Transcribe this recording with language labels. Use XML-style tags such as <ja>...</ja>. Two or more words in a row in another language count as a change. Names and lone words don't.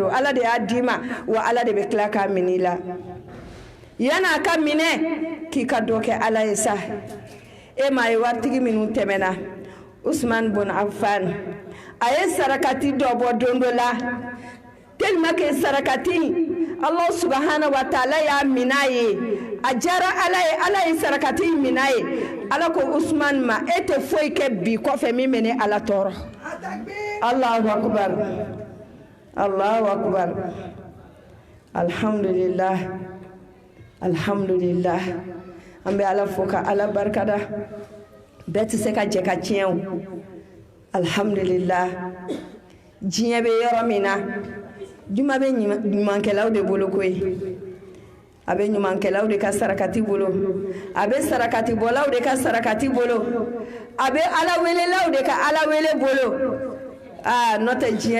<bm>dɔn ala de y'a d'i ma wa ala de bɛ tila k'a minɛ i la yan'a ka minɛ k'i ka dɔ kɛ ala ye sa e ma ye waritigi minnu tɛmɛna Usman bin Affan a ye sarakati dɔ bɔ don dɔ la</bm> <fr>tellement que</fr> <bm>sarakati</bm> <ar>الله سبحانه وتعالى</ar> <bm>y'a minɛ a ye a diyara ala ye sarakati minɛ a ye ala ko Usman ma e tɛ foyi kɛ bi kɔfɛ min bɛ ne ala tɔɔrɔ</bm> <ar>الله أكبر الله أكبر الحمد لله الحمد لله</ar> <bm>an bɛ ala fo ka ala barikada bɛɛ tɛ se ka jɛ ka tiɲɛ o alhamdulillah diɲɛ bɛ yɔrɔ min na juma bɛ ɲumankɛlaw de bolo koyi a bɛ ɲumankɛlaw de ka sarakati bolo a bɛ sarakati bɔlaw de ka sarakati bolo a bɛ ala welelaw de ka ala wele bolo n'o tɛ diɲɛ</bm>